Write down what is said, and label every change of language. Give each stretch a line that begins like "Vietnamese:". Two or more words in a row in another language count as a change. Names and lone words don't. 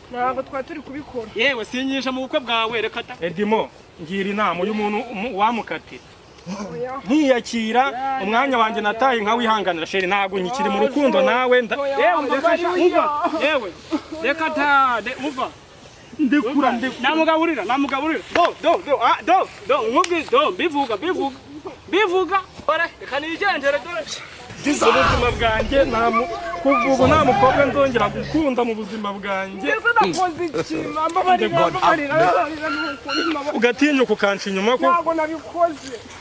Kinyarwanda: Ntabwo twari turi kubikora. Yewe, sinyisha mu bukwe bwawe, reka ta. Edimo, ngira inama, uyu muntu umu-, wamukatira. Oya. Nkiyakira, Ya, umwanya ya, wanjye ya, nataye ya. nkawihanganira, Sheri, ntabwo nkikiri mu Oya, rukundo nawe, nda- oya, Yewe, reka mbabarira. sha, umva, yewe, reka ta, de, umva. Ndekura, ndekura. Namugaburira, namugaburira. Do, do, do, ah, do, do, nkubwi, do, mbivuga, mbivuga. Mbivuga. Dore, reka nigendere, dore. Ubuzima bwanjye, nta mu-, kuva ubu nta mukobwa nzongera gukunda mu buzima bwanjye. Mbese nakoze iki? Mbabarira, God mbabarira, mbabarira, ni ukuri, mbabarira. Ugatinyuka ukanca inyuma ko? Ntabwo nabikoze.